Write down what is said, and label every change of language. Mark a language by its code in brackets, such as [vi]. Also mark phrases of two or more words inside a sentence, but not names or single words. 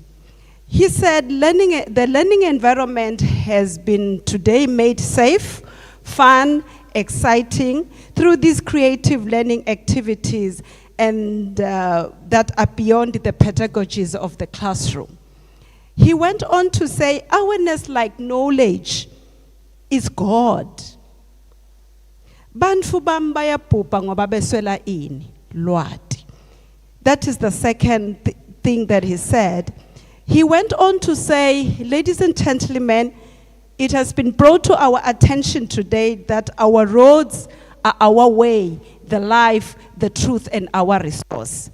[en] He said the learning environment has been today made safe, fun, exciting through these creative learning activities and that are beyond the pedagogies of the classroom. He went on to say, awareness like knowledge is God. [xh] Bantu bam bayabhubha ngoba beswela ini, lwati. [en] That is the second thing that he said. He went on to say, ladies and gentlemen, it has been brought to our attention today that our roads are our way, the life, the truth, and our resource.